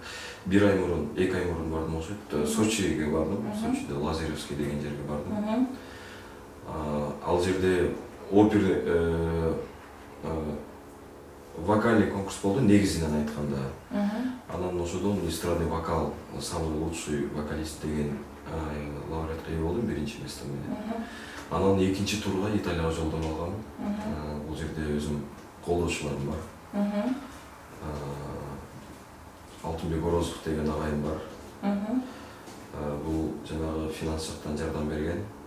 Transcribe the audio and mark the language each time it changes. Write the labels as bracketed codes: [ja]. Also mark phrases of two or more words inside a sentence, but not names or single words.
[ky] 1 ай мурун, 2 ай мурун бардым окшойт. Сочиге бардым. Сочиде Лазаревский деген жерге бардым. Ал жерде [ru] вокальный конкурс [ky] болду, негизинен айтканда. Анан ошодон [ru] эстрадный вокал, самый лучший вокалист [ky] деген лауреатка ээ болдум, биринчи место менен. Анан экинчи турга Италияга жолдомо алгам. Бул жерде өзүм колдошууларым бар. Алтынбек Орозов деген агайым бар. Бул жанагы финанс жактан жардам берген.